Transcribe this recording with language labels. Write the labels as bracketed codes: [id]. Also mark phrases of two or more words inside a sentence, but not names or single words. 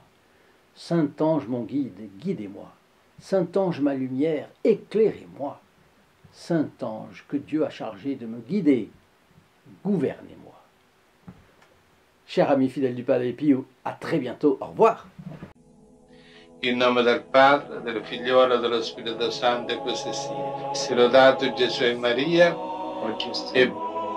[fr] Saint-Ange, mon guide, guidez-moi. Saint-Ange, ma lumière, éclairez-moi. Saint-Ange, que Dieu a chargé de me guider, gouvernez-moi. Chers amis fidèles du Padre Pio, à très bientôt. Au revoir. [it] In nome del Padre, del Figliolo e dello Spirito Santo, e così sia. Sia lodato Gesù e Maria, e